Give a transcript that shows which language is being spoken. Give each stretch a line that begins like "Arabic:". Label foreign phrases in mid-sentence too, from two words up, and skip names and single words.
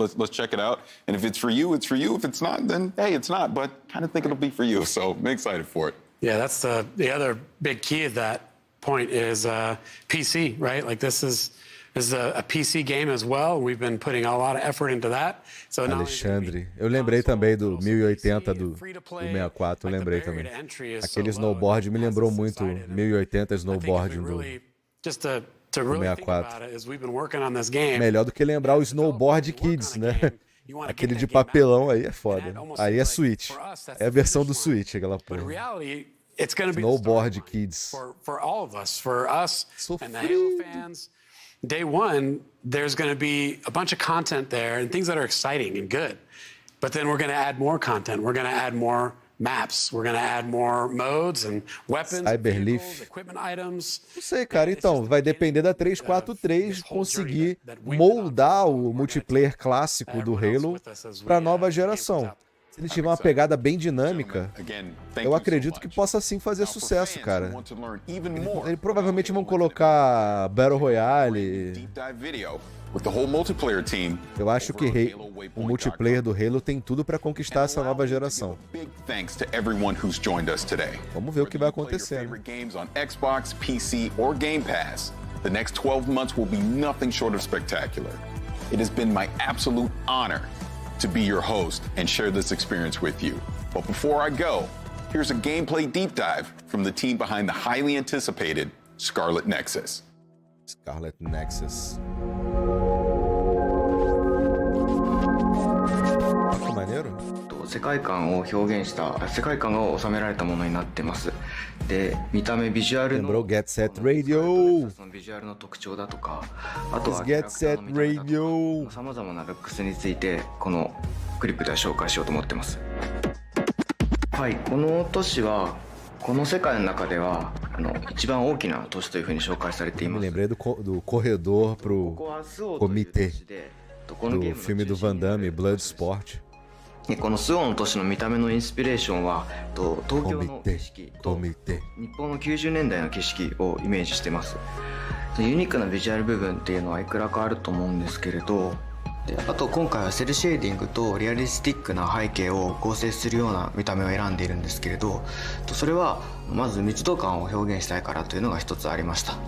English: Let's check it out. And if it's for you, it's for you. If it's not, then hey, it's not. But kind of think it'll be for you. So I'm excited for it. Yeah, that's the other big key of that point is PC, right? Like this is This is a PC game as well. We've been putting a lot of effort into that. So
Portuguese: Alexandre, eu lembrei também do 1080 do 64, eu lembrei também. Aquele snowboard me lembrou muito 1080 snowboard do 64. Melhor do que lembrar o Snowboard Kids, né? Aquele de papelão aí é foda. Aí é Switch. É a versão do Switch, aquela porra. Snowboard Kids.
English: For all of us, for us and the Halo fans. Day one, there's going to be a bunch of content there and things that are exciting and good. But then we're going to add more content. We're going to add more maps. We're going to add more modes and weapons, vehicles, equipment items.
Portuguese: Não sei, cara. Então, vai depender da 343 conseguir moldar o multiplayer clássico do Halo para a nova geração. Se ele tiver uma pegada bem dinâmica, eu acredito que possa sim fazer sucesso, cara. Eles provavelmente vão colocar
English: Battle Royale.
Portuguese: Eu acho que o multiplayer do Halo tem tudo para conquistar essa nova geração. Vamos ver o que vai acontecer.
English: Xbox, PC, or Game Pass. The next 12 months will be nothing short of spectacular. It has been my absolute honor to be your host and share this experience with you. But before I go, here's a gameplay deep dive from the team behind the highly anticipated Scarlet Nexus. Scarlet Nexus.
Portuguese: Que maneiro.
Japanese: 世界観を表現した世界観が収められたものになってます。で、見た目ビジュアルの Get Set Radio そのビジュアルの特徴だとか、あとは Get Set Radio さまざまなルックスについてこのクリップでは紹介しようと思ってます。はい、この都市はこの世界の中では一番大きな都市というふうに紹介されています。
Portuguese: Me lembrei do corredor pro comitê do filme do Van Damme, Bloodsport.
Japanese: このスオの都市の見た目のインスピレーションは東京の景色と日本の90年代の景色をイメージしてます。ユニークなビジュアル部分っていうのはいくらかあると思うんですけれど、あと今回はセルシェーディングとリアリスティックな背景を合成するような見た目を選んでいるんですけれど、それはまず密度感を表現したいからというのが一つありました。